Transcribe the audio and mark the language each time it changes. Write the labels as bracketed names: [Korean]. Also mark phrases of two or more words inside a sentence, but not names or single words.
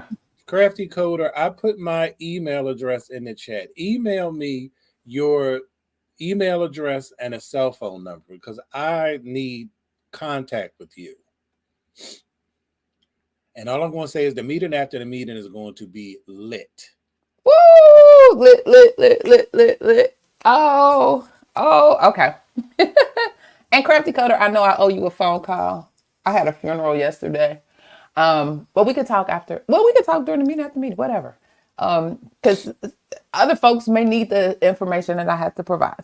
[English] Crafty Coder, I put my email address in the chat. Email me your email address, and a cell phone number because I need contact with you. And all I'm going to say is the meeting after the meeting is going to be lit. Woo! Lit, lit, lit, lit, lit, lit. Oh, okay. And Crafty Cutter, I know I owe you a phone call. I had a funeral yesterday. But we could talk after. Well, we could talk during the meeting after the meeting, whatever. Because other folks may need the information that I have to provide.